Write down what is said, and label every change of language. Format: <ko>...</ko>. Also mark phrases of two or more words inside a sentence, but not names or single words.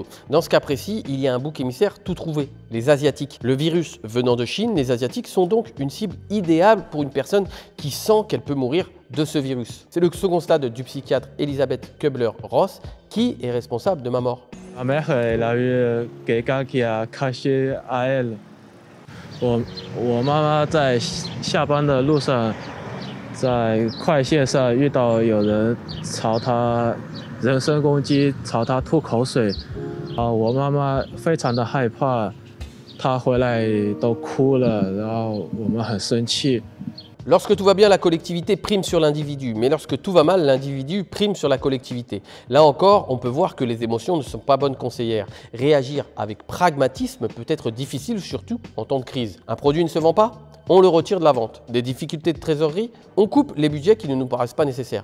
<fr>Dans ce cas précis, il y a un bouc émissaire tout trouvé, les Asiatiques. Le virus venant de Chine, les Asiatiques sont donc une cible idéale pour une personne qui sent qu'elle peut mourir de ce virus. C'est le second stade du psychiatre Elisabeth Kubler-Ross qui est responsable de ma mort. Ma mère, elle a eu quelqu'un qui a craché à elle.</fr> <zh>我妈妈在下班的路上，在快线上遇到有人朝她人身攻击，朝她吐口水。我妈妈非常的害怕，她回来都哭了，然后我们很生气。</zh> <fr>Lorsque tout va bien, la collectivité prime sur l'individu, mais lorsque tout va mal, l'individu prime sur la collectivité. Là encore, on peut voir que les émotions ne sont pas bonnes conseillères. Réagir avec pragmatisme peut être difficile, surtout en temps de crise. Un produit ne se vend pas ? On le retire de la vente. Des difficultés de trésorerie ? On coupe les budgets qui ne nous paraissent pas nécessaires.</fr>